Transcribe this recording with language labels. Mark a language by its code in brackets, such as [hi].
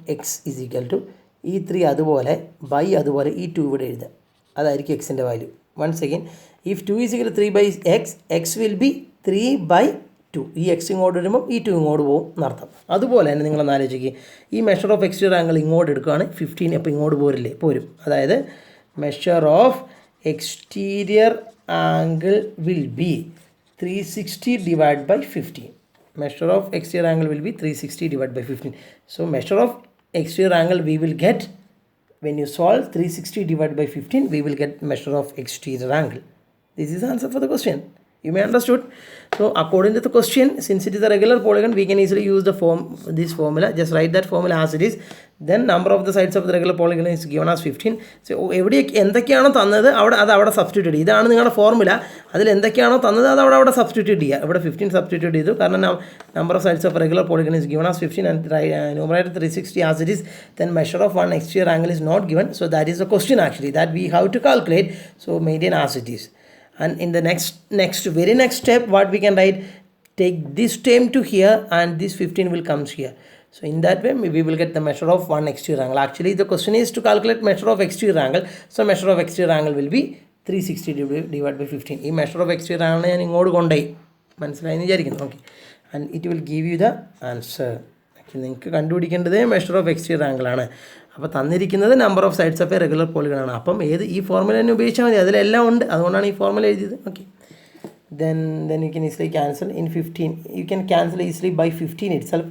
[ml] X is equal to ഈ 3 അതുപോലെ by അതുപോലെ ഈ 2 ഇവിടെ എഴുതുക. അതായിരിക്കും എക്സിൻ്റെ value. [en] Once again, if 2 is equal 3/x, x will be 3/2. [ml] ഈ എക്സ് ഇങ്ങോട്ട് വരുമ്പോൾ ഈ 2 ഇങ്ങോട്ട് പോകും എന്നർത്ഥം. അതുപോലെ തന്നെ നിങ്ങളൊന്ന് ആലോചിക്കുക, ഈ മെഷർ ഓഫ് എക്സ്റ്റീരിയർ ആംഗിൾ ഇങ്ങോട്ട് എടുക്കുകയാണ് 15, അപ്പോൾ ഇങ്ങോട്ട് പോരും. [en] അതായത് measure of exterior angle will be 360 divided by 15. Measure of exterior angle will be 360 divided by 15. So measure of exterior angle we will get when you solve 360 divided by 15, we will get measure of exterior angle. This is the answer for the question. You may understood. So according to the question, since it is a regular polygon, we can easily use this formula. Just write that formula as it is. Then number of the sides of the regular polygon is given as 15. [ml] So എവിടെ എന്തൊക്കെയാണോ തന്നത് അവിടെ substitute ചെയ്യുക. ഇതാണ് നിങ്ങളുടെ formula. അതിൽ എന്തൊക്കെയാണോ തന്നത് അത് അവിടെ സബ്സ്റ്റിറ്റ്യൂട്ട് ചെയ്യുക. ഇവിടെ 15 സബ്സ്റ്റിറ്റ്യൂട്ട് ചെയ്തു. [en] കാരണം number of sides of regular polygon is given as 15 and numerator 360 as it is. Then measure of one exterior angle is not given. So that is the question actually that we have to calculate. So maintain as it is. And in the very next step, what we can write, take this term to here and this 15 will comes here. So in that way we will get the measure of one exterior angle. Actually the question is to calculate measure of exterior angle. So measure of exterior angle will be 360 divided by 15. [ml] ഈ measure of exterior angle ഞാൻ ഇങ്ങോട്ട് കൊണ്ടുപോയി മനസ്സിലായെന്ന് വിചാരിക്കുന്നു. Okay, [en] And it will give you the answer. [ml] നിങ്ങൾക്ക് കണ്ടുപിടിക്കേണ്ടത് measure of exterior angle ആണ്. അപ്പോൾ തന്നിരിക്കുന്നത് number of sides of A regular polygon ആണ്. അപ്പം ഈ ഫോർമുല തന്നെ ഉപയോഗിച്ചാൽ മതി, അതിലെല്ലാം ഉണ്ട്. അതുകൊണ്ടാണ് ഈ ഫോർമുല എഴുതിയത്. [en] Okay, then you can easily cancel. In 15 you can cancel easily by 15 itself.